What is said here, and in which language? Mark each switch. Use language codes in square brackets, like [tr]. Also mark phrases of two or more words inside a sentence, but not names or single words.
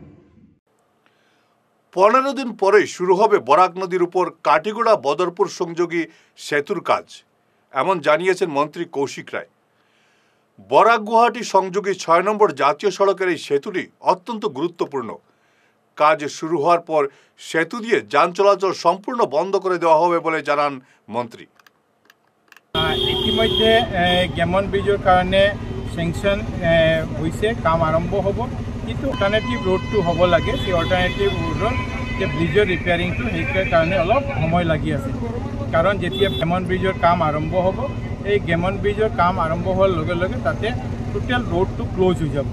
[bn] 15 দিন পরে শুরু হবে বরাক নদীর উপর কাটিগড়া বদরপুর সংযোগী সেতুর কাজ, এমন জানিয়েছেন মন্ত্রী কৌশিক রায়। বরাক গুয়াহাটি সংযোগী 6 নম্বর জাতীয় সড়কের এই সেতুটি অত্যন্ত গুরুত্বপূর্ণ। কাজ শুরু হওয়ার পর সেতু দিয়ে যান চলাচল সম্পূর্ণ বন্ধ করে দেওয়া হবে বলে জানান মন্ত্রী। [as] ইতিমধ্যে গেমন ব্ৰিজৰ কাৰণে চেংচন হৈছে, কাম আৰম্ভ হ'ব, কিন্তু [en] alternative roadটো [as] হ'ব লাগে। সেই [en] alternative roadৰ [as] যে ব্ৰিজৰ ৰিপেয়াৰিংটো সেইটোৰ কাৰণে অলপ সময় লাগি আছে। কাৰণ যেতিয়া গেমন ব্ৰিজৰ কাম আৰম্ভ হ'ব, এই গেমন ব্ৰিজৰ কাম আৰম্ভ হোৱাৰ লগে লগে তাতে [en] total roadটো [as] ক্লোজ হৈ যাব।